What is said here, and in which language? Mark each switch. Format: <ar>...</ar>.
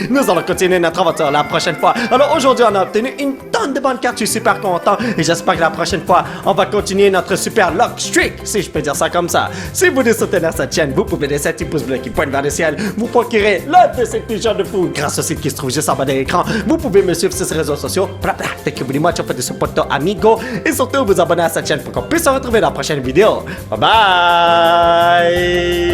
<fr>Nous allons continuer notre aventure la prochaine fois. Alors, aujourd'hui, on a obtenu une tonne de bonnes cartes. Je suis super content. Et j'espère que la prochaine fois, on va continuer notre super</fr> <en>luck streak,</en> <fr>si je peux dire ça comme ça. Si vous voulez soutenir cette chaîne, vous pouvez laisser un petit pouce bleu qui pointe vers le ciel. Vous procurez l'un de ces pigeons de fou grâce au site qui se trouve juste en bas de l'écran. Vous pouvez me suivre sur ces réseaux sociaux.</fr> <en>Thank you very much for the support, amigo.</en> <fr>Et surtout, vous abonner à cette chaîne pour qu'on puisse se retrouver dans la prochaine vidéo. Bye bye!</fr>